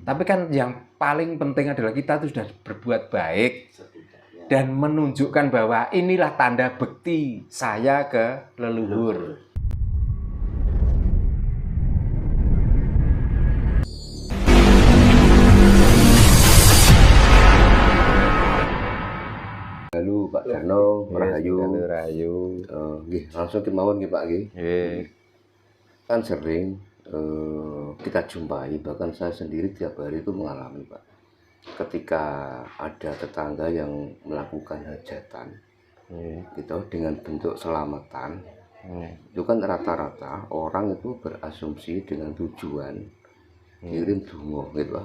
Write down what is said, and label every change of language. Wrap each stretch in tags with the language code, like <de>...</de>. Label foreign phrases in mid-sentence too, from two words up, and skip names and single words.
<id>Tapi kan yang paling penting adalah kita itu sudah berbuat baik dan menunjukkan bahwa inilah tanda bekti saya ke leluhur. Halo Pak Darno, Rahayu. Rahayu.</id> <jv>Nggih, langsung kemawon nggih Pak nggih.</jv> <id>Kan sering kita jumpai, bahkan saya sendiri tiap hari itu mengalami Pak. Ketika ada tetangga yang melakukan hajatan, gitu dengan bentuk selamatan, itu kan rata-rata orang itu berasumsi dengan tujuan kirim donga gitu Pak.</id>